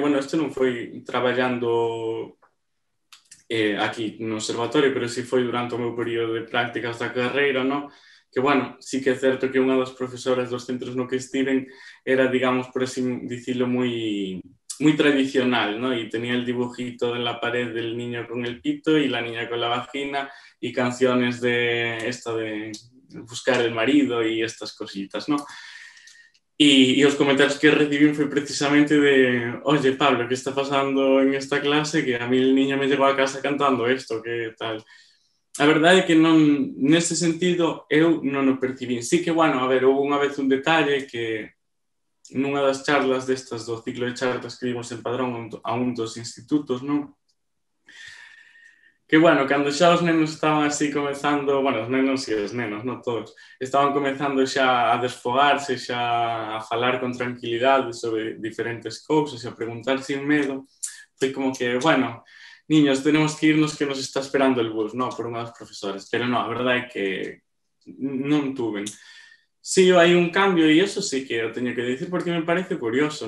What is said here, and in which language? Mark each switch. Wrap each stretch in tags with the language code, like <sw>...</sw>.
<gl>Bueno, isto non foi traballando aquí no observatorio, pero si foi durante o meu período de prácticas da carreira, no? Que, bueno, sí que é certo que unha das profesoras dos centros no que estiven era, digamos, por así dicirlo, moi tradicional, ¿no?</gl> <es>Y tenía el dibujito en la pared del niño con el pito y la niña con la vagina y canciones de esto de buscar el marido y estas cositas, ¿no? Y los comentarios que recibí fue precisamente de, oye, Pablo, ¿qué está pasando en esta clase? Que a mí el niño me llegó a casa cantando esto, ¿qué tal?</es> <gl>A verdade é que non, nese sentido, eu non o percibín. Sí que, bueno, a ver, houve unha vez un detalle que nunha das charlas destas do ciclo de charlas que vimos en Padrón a un dos institutos, non? Que, bueno, cando xa os nenos estaban así comezando, bueno, os nenos e os nenos, non todos, estaban comezando xa a desfogarse, xa a falar con tranquilidade sobre diferentes cousas e a preguntar sin medo, foi como que, bueno,</gl> <es>niños, tenemos que irnos que nos está esperando el bus,</es> <gl>¿no? Por unha das profesores. Pero no, a verdade é que non tuven. Sí, hai un cambio e eso sí que o teño que dicir porque me parece curioso.</gl>